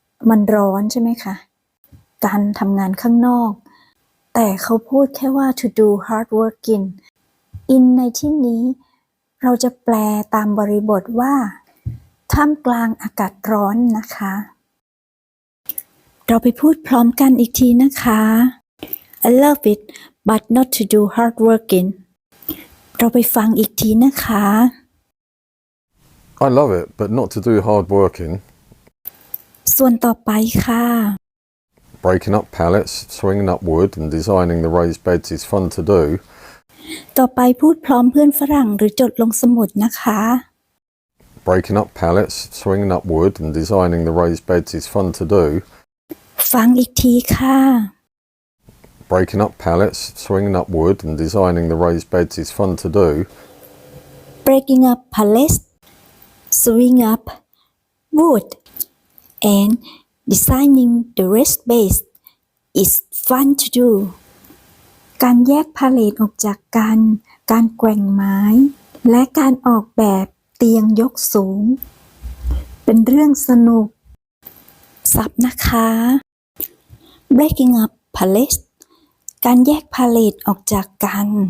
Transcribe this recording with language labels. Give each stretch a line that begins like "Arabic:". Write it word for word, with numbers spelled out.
Thai: มันร้อนใช่ไหมคะ การทำงานข้างนอก แต่เขาพูดแค่ว่า
English: to do hard working in
Thai: ในที่นี้เราจะแปลตามบริบทว่าท่ามกลางอากาศร้อนนะคะ เราไปพูดพร้อมกันอีกทีนะคะ
English: I love it but not to do hard working
Thai: เราไปฟังอีกทีนะคะ
English: I love it, but not to do hard working.
Thai: ส่วนต่อไปค่ะ
English: Breaking up pallets, swinging up wood and designing the raised beds is fun to do.
Thai: ต่อไปพูดพร้อมเพื่อนฝรั่งหรือจดลงสมุดนะคะ
English: Breaking up pallets, swinging up wood and designing the raised beds is fun to do.
Thai: ฟังอีกทีค่ะ
English: Breaking up pallets, swinging up wood and designing the raised beds is fun to do. breaking up pallets swing up wood and designing the raised beds is fun to do
Thai: การแยกพาเลทออกจากกัน การแกว่งไม้ และการออกแบบเตียงยกสูง เป็นเรื่องสนุก สับนะคะ
English: breaking up pallets
Thai: การแยกพาเลทออกจากกัน